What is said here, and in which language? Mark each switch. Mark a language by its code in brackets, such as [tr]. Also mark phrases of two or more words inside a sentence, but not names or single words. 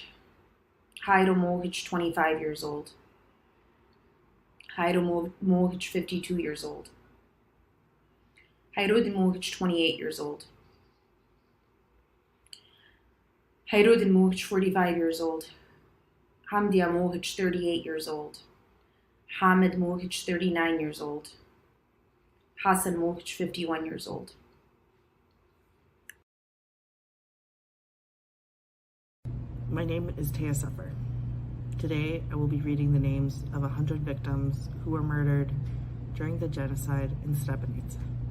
[en] Hayro Mohich, 25 years old. Hayro Mohich, 52 years old. Hayrudin Mohich, 28 years old. Hayrudin Mohich, 45 years old. Hamdia Mohich, 38 years old. Hamid Mohich, 39 years old. Hassan Mohich, 51 years old. My name is Taya Suffer. Today I will be reading the names of 100 victims who were murdered during the genocide in Srebrenica.